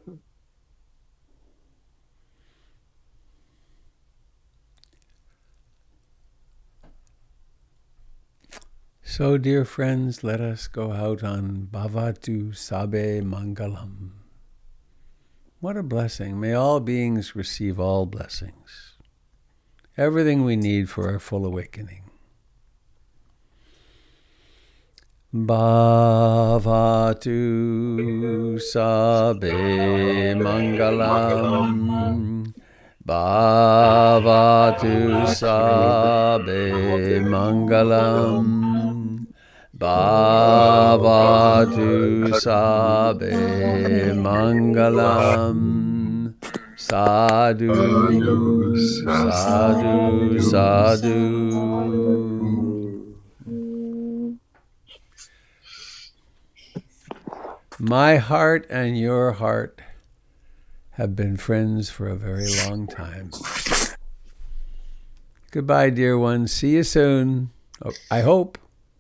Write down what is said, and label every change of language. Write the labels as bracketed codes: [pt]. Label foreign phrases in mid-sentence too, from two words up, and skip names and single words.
[en] So, dear friends, let us go out on [pi] Bhavatu Sabe Mangalam. [en] What a blessing. May all beings receive all blessings. Everything we need for our full awakening. [pi] Bhavatu Sabe Mangalam. Bhavatu Sabe Mangalam. Bhavatu Sabe Mangalam. Sadhu, sadhu, sadhu. [en] My heart and your heart have been friends for a very long time. Goodbye, dear ones. See you soon. Oh, I hope.